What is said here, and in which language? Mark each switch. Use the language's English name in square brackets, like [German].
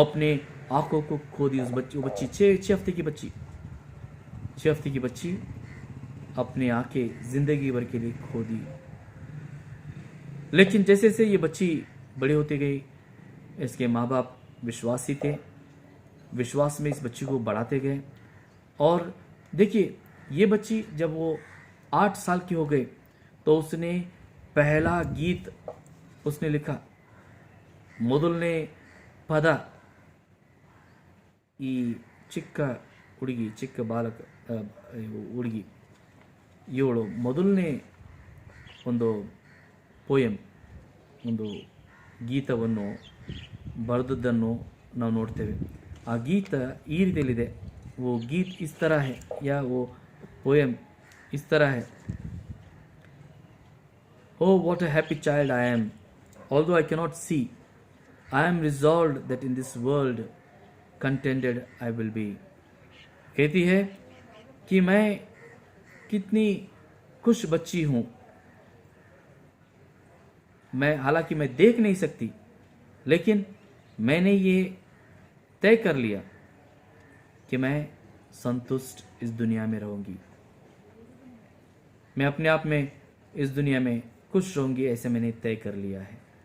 [Hindi] वो अपने आंखों को खो दी। उस बच्ची 6 हफ्ते की बच्ची, 6 हफ्ते की बच्ची अपनी आंखें जिंदगी भर के लिए खो दी। लेकिन जैसे जैसे ये बच्ची बड़ी होती गई, इसके माँ बाप विश्वासी थे, विश्वास में इस बच्ची को बढ़ाते गए। और देखिए, ये बच्ची जब वो 8 साल की हो गई, तो उसने पहला गीत उसने लिखा, [Kannada] ಮೊದಲನೇ ಪದ ಈ ಚಿಕ್ಕ ಹುಡುಗಿ, ಚಿಕ್ಕ ಬಾಲಕ ಹುಡುಗಿ ಇವಳು ಮೊದಲನೇ ಒಂದು ಪೋಯಮ್, ಒಂದು ಗೀತವನ್ನು ಬರೆದದ್ದನ್ನು ನಾವು ನೋಡ್ತೇವೆ। ಆ ಗೀತ ಈ ರೀತಿಯಲ್ಲಿದೆ, [Hindi] वो गीत इस तरह है, [English] या वो पोएम इस तरह है, Oh what a happy child I am, although I cannot see, I am resolved that in this world contented I will be। [Hindi] कहती है कि मैं कितनी खुश बच्ची हूँ, मैं हालांकि मैं देख नहीं सकती, लेकिन मैंने ये तय कर लिया कि मैं संतुष्ट इस दुनिया में रहूँगी, मैं अपने आप में इस दुनिया में खुश रहूँगी, ऐसे मैंने तय कर लिया है।